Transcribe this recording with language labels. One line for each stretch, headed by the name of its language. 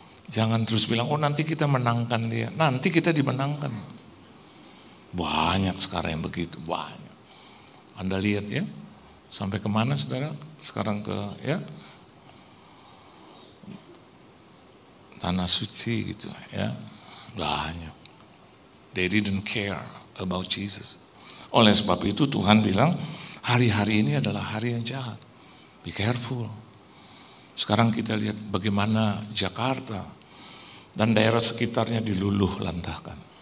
Indonesian: Jangan terus bilang, oh nanti kita menangkan dia. Nanti kita dimenangkan. Banyak sekarang yang begitu, banyak. Anda lihat ya, sampai kemana saudara? Sekarang ke ya tanah suci gitu ya. Banyak.
English: They didn't care about Jesus.
Indonesian: Oleh sebab itu Tuhan bilang, hari-hari ini adalah hari yang jahat.
English: Be careful.
Indonesian: Sekarang kita lihat bagaimana Jakarta dan daerah sekitarnya diluluh lantahkan.